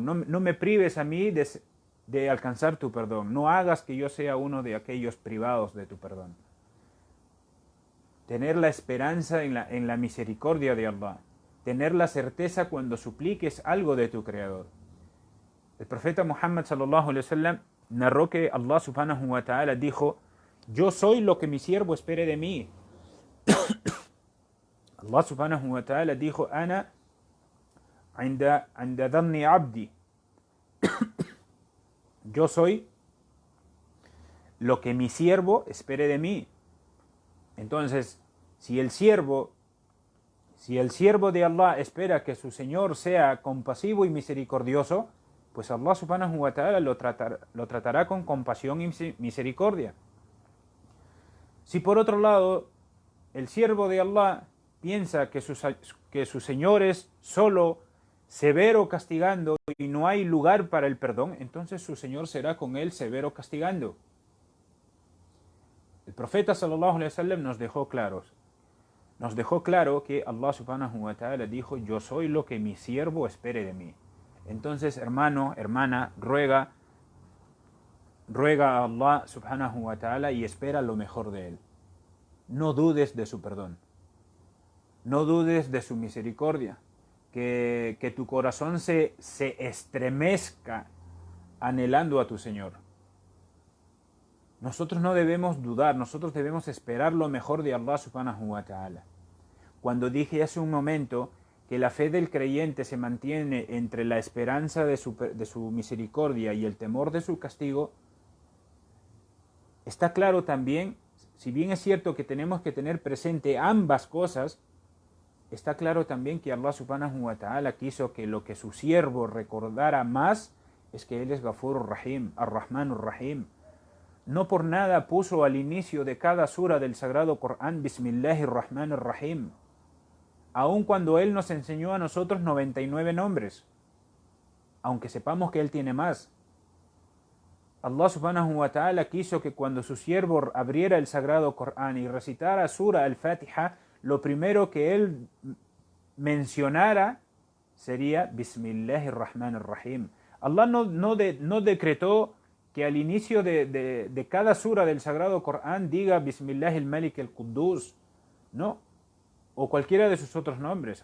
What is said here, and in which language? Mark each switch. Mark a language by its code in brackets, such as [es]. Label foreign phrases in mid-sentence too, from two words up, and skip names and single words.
[es] No me prives a mí de alcanzar tu perdón. No hagas que yo sea uno de aquellos privados de tu perdón. Tener la esperanza en la misericordia de Allah. Tener la certeza cuando supliques algo de tu Creador. El profeta Muhammad [ar] صلى الله عليه وسلم [es] narró que Allah [ar] سبحانه وتعالى [es] dijo: yo soy lo que mi siervo espere de mí. [ar] الله سبحانه وتعالى dijo: أنا عند ظن عبدي. [es] Yo soy lo que mi siervo espere de mí. Entonces, si el siervo de Allah espera que su Señor sea compasivo y misericordioso, pues Allah [ar] سبحانه وتعالى [es] lo tratará con compasión y misericordia. Si por otro lado el siervo de Allah piensa que su Señor es solo severo castigando y no hay lugar para el perdón, entonces su Señor será con él severo castigando. El profeta [ar] صلى الله عليه وسلم [es] nos dejó claro que Allah [ar] سبحانه وتعالى [es] dijo: yo soy lo que mi siervo espere de mí. Entonces, hermano, hermana, ruega a Allah [ar] سبحانه وتعالى [es] y espera lo mejor de él. No dudes de su perdón. No dudes de su misericordia. Que tu corazón se estremezca anhelando a tu Señor. Nosotros no debemos dudar, nosotros debemos esperar lo mejor de Allah [ar] سبحانه وتعالى. [es] Cuando dije hace un momento que la fe del creyente se mantiene entre la esperanza de su misericordia y el temor de su castigo, está claro también, si bien es cierto que tenemos que tener presente ambas cosas, está claro también que Allah [ar] سبحانه وتعالى [es] quiso que lo que su siervo recordara más es que Él es [ar] غفور رحيم، الرحمن الرحيم. [es] No por nada puso al inicio de cada sura del Sagrado Corán Bismillahirrahmanirrahim, aun cuando Él nos enseñó a nosotros 99 nombres, aunque sepamos que Él tiene más. Allah [ar] سبحانه وتعالى [es] quiso que cuando su siervo abriera el Sagrado Corán y recitara sura al-Fatiha, lo primero que Él mencionara sería Bismillahirrahmanirrahim. Allah no decretó que al inicio de cada sura del Sagrado Corán diga [ar] بسم الله الملك القدوس, [es] no, o cualquiera de sus otros nombres.